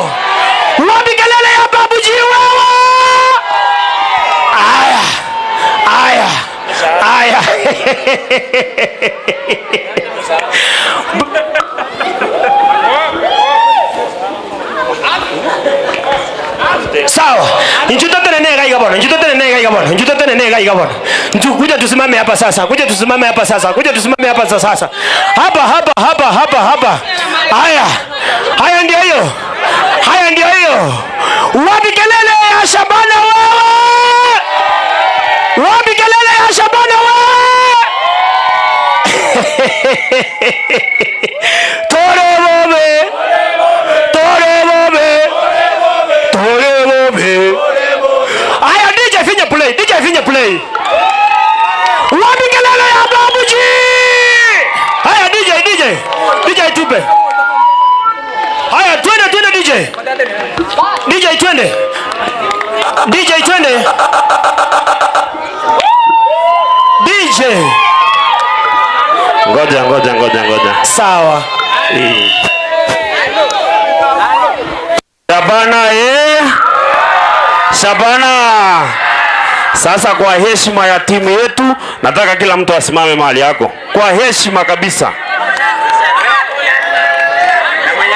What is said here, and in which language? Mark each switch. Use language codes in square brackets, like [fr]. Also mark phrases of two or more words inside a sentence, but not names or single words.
[sw] Wapi kelele ya babuji wewe? Aya sawa njuto tena nega igabona kuja tusimame hapa sasa hapa haya ndio hiyo wapi kelele ya Shabana wewe [guz] tore bobe [sw] aya DJ finya play wapi kelele ya babuji aya DJ tupe aya twende DJ twende ngoja sawa Shabana sasa kwa heshima ya timu yetu nataka kila mtu asimame mahali yako kwa heshima kabisa